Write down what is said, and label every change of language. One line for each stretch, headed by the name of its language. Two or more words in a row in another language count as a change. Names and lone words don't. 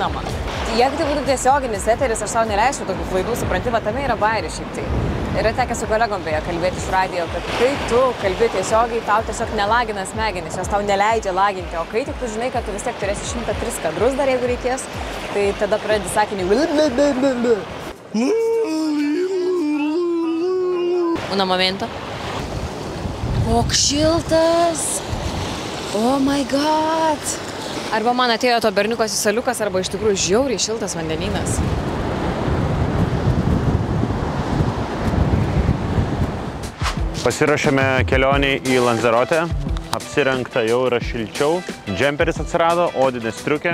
Lithuanian: Jeigu tai būtų tiesioginis eteris, aš savo neleisčiau tokių klaidų, supranti, tame yra bairis šiaip tai. Yra tekę su kolegom beje kalbėti iš radijo, kad kai tu kalbi tiesiogiai, tau tiesiog nelagina smegenis, jos tau neleidžia laginti, o kai tik tu žinai, kad tu vis tiek turėsi 103 kadrus dar, jeigu reikės, tai tada pradedi sakinį.
Spanish: Una momento.
Lithuanian: Koks šiltas.
English: Oh my god.
Lithuanian: Arba man atėjo to berniuko saliukas, arba iš tikrųjų žiauriai šiltas vandenynas. Pasirašėme kelionį į Lanzerotę. Apsirengta jau yra šilčiau. Džemperis atsirado, odinė striukė.